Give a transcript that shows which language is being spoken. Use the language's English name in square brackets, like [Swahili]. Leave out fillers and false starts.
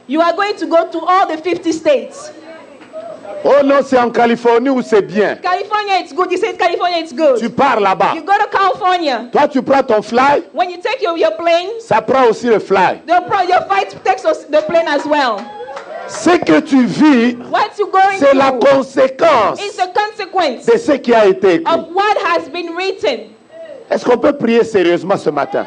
[English] You are going to go to all the 50 states. [French] Oh non, c'est en Californie où c'est bien. [English] California, it's good. You say California, it's good. [French] Tu pars là-bas. [English] You go to California. [French] Toi, tu prends ton fly, [English] When you take your plane, [French] ça prend aussi le fly. [English] your flight takes the plane as well. [French] Ce que tu vis, [English] What you going [French] c'est la [English] through [French] conséquence [English] is a consequence [French] de ce qui a été écrit. [English] of what has been written. [French] Est-ce qu'on peut prier sérieusement ce matin?